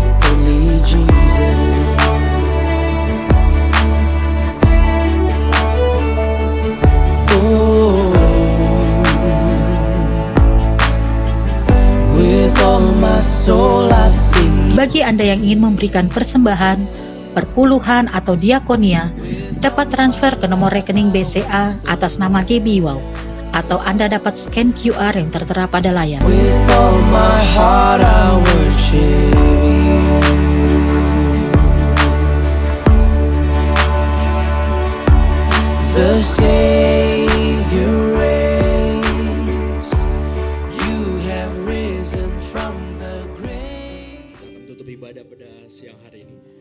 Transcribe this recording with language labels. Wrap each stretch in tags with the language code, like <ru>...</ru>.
<en>Only Jesus. Oh, with all my soul I sing.</en> <id>Bagi Anda yang ingin memberikan persembahan, perpuluhan atau diakonia, dapat transfer ke nomor rekening BCA atas nama GB Wow, atau Anda dapat scan QR yang tertera pada layar.</id> <en>With all my heart I worship you. The Savior reigns. You have risen from the grave.</en> <id>Tutup ibadah pada siang hari ini.</id>